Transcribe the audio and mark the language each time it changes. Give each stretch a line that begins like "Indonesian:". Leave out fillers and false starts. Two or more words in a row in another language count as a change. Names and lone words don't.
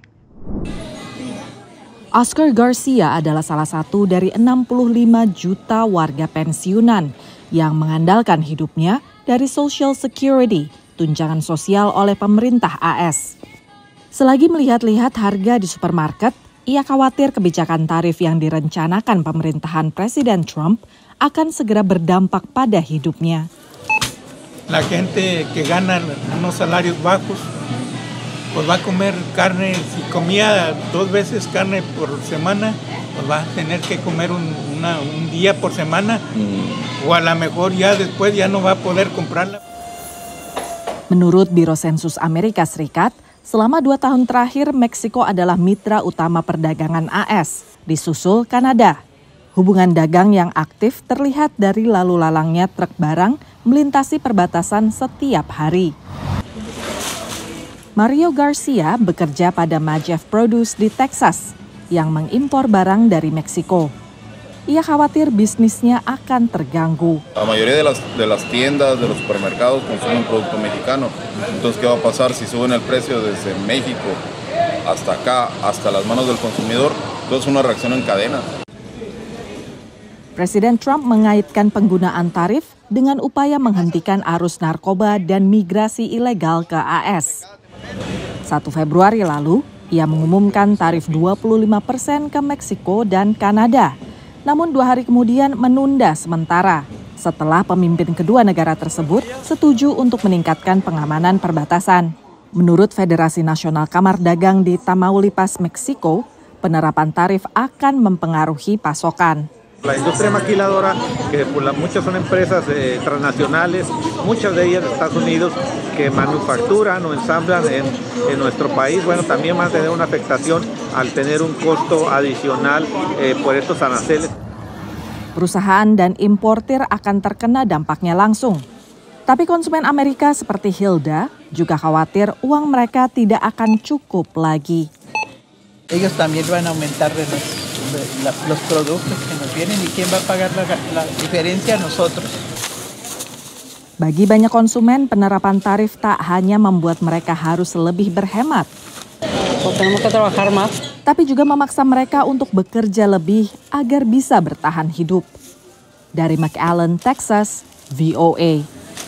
Indonesian: Oscar Garcia adalah salah satu dari 65 juta warga pensiunan yang mengandalkan hidupnya dari
English: Social Security,
Indonesian: tunjangan sosial oleh pemerintah AS. Selagi melihat-lihat harga di supermarket, ia khawatir kebijakan tarif yang direncanakan pemerintahan Presiden Trump akan segera berdampak pada hidupnya.
Spanish: La gente que gana unos salarios bajos, pues va a comer carne. Si comía 2 veces carne por semana, pues va a tener que comer un día por semana, o a lo mejor ya después ya no va a poder comprarla.
Indonesian: Menurut Biro Sensus Amerika Serikat, selama 2 tahun terakhir, Meksiko adalah mitra utama perdagangan AS, disusul Kanada. Hubungan dagang yang aktif terlihat dari lalu lalangnya truk barang melintasi perbatasan setiap hari. Mario Garcia bekerja pada Majeff Produce di Texas, yang mengimpor barang dari Meksiko. Ia khawatir bisnisnya akan terganggu.
Spanish: La mayoría de las tiendas, de los supermercados consumen producto mexicano. Entonces, ¿qué va a pasar si suben el precio desde México hasta acá, hasta las manos del consumidor? Entonces, una reacción en cadena.
Indonesian: Presiden Trump mengaitkan penggunaan tarif dengan upaya menghentikan arus narkoba dan migrasi ilegal ke AS. 1 Februari lalu, ia mengumumkan tarif 25% ke Meksiko dan Kanada. Namun 2 hari kemudian menunda sementara setelah pemimpin kedua negara tersebut setuju untuk meningkatkan pengamanan perbatasan. Menurut Federasi Nasional Kamar Dagang di Tamaulipas, Meksiko, penerapan tarif akan mempengaruhi pasokan.
Spanish: La industria maquiladora, que muchas son empresas transnacionales, muchas de ellas de Estados Unidos, que manufacturan o ensamblan en nuestro país, bueno, también van a tener una afectación al tener un costo adicional por estos aranceles.
Indonesian: Perusahaan dan importir akan terkena dampaknya langsung. Tapi konsumen Amerika seperti Hilda juga khawatir uang mereka tidak akan cukup lagi.
Spanish: Ellos también van a aumentar los productos que nos vienen y quién va a pagar la diferencia nosotros.
Indonesian: Bagi banyak konsumen, penerapan tarif tak hanya membuat mereka harus lebih berhemat, tapi juga memaksa mereka untuk bekerja lebih agar bisa bertahan hidup. Dari McAllen, Texas, VOA.